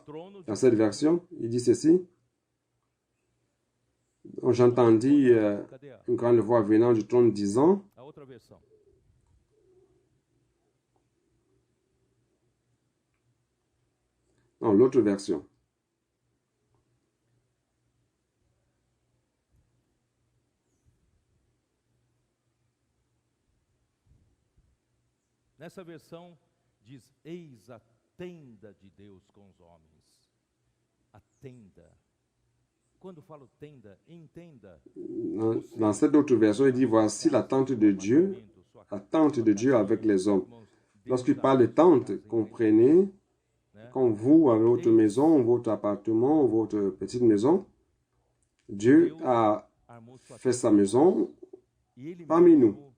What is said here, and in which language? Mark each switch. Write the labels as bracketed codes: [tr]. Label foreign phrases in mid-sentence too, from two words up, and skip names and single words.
[fr] Dans cette version, il dit ceci. J'entendis une grande voix venant du trône disant, non, l'autre version. [pt] Nessa versão diz, eis a tenda de Deus com os homens. A tenda. Quando falo tenda, entenda. [fr] Dans cette autre version, il dit, voici la tente de Dieu avec les hommes. Lorsqu'il parle de tente, comprenez, quand vous avez votre maison, votre appartement, votre petite maison, Dieu a fait sa maison parmi nous.